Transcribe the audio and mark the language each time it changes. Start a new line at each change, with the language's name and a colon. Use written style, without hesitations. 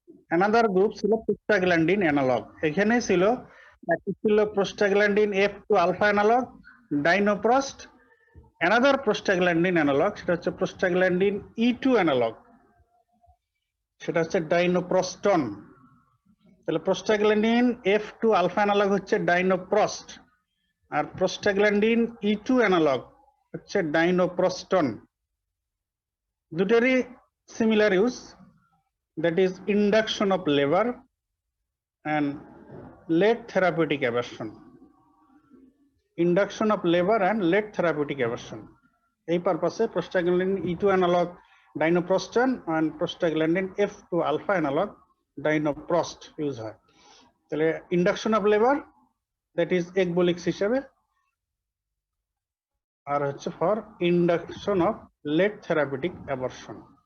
Bangla: Another group ছিল prostaglandin analogue. এখানে ছিল একটা ছিল prostaglandin F2 alpha analogue ডাইনোপ্রস্ট, another prostaglandin analogue সেটা হচ্ছে প্রোস্টাগ্ল্যান্ডিন E2 অ্যানালগ, সেটা হচ্ছে ডাইনোপ্রস্টন। তাহলে প্রোস্টাগ্ল্যান্ডিন F2 আলফা অ্যানালগ হচ্ছে ডাইনোপ্রস্ট আর প্রোস্টাগ্ল্যান্ডিন E2 অ্যানালগ হচ্ছে ডাইনোপ্রস্টন। দুটোরই similar use,
English: that is induction of labor and late therapeutic aversion. Induction of labor and late therapeutic aversion.
Bangla: এই পারপাসে prostaglandin E2 analogue ডাইনোপ্রস্টন and prostaglandin F2 alpha analogue ডাইনোপ্রস্ট use হয়। তাহলে induction of labour that is একবোলিক্স হিসেবে, আর হচ্ছে for induction of late therapeutic aversion.